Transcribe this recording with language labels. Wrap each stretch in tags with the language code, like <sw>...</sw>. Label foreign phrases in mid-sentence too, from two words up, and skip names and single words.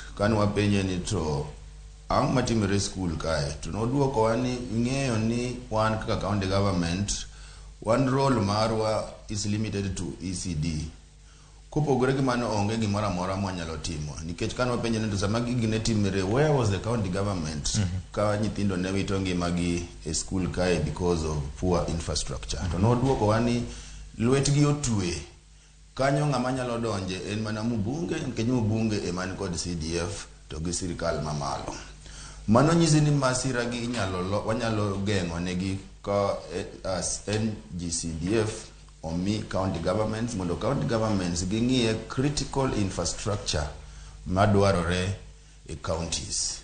<luo>Kane wapenje ni to ang' matimore skul kae, to noduoko wa ni ing'eyo ni wan kaka</luo> <en>county government, one role</en> <luo>marwa</luo> <en>is limited to ECD.</en> <luo>Kopogore gi mano onge gimoro amora mwanyalo timo. Nikech kane wapenje ni to sama gigi ne timore,</luo> <en>where was the county government?</en> <luo>Ka nyithindo ne wito ngimagi e skul kae</luo> <en>because of poor infrastructure.</en> <luo>To noduoko wa ni lwetgi otwe. Kanyo ng'ama nyalo donje en mana mbunge, nikech mbunge eman kod CDF to gi sirikal mamalo. Mano nyisi ni masira gi wanyalo geng'o negi ka as NGCDF omi</luo> <en>county governments,</en> <luo>mondo</luo> <en>county governments</en> <luo>ging'iye</luo> <en>critical infrastructure</en> <luo>madwarore e counties.</luo>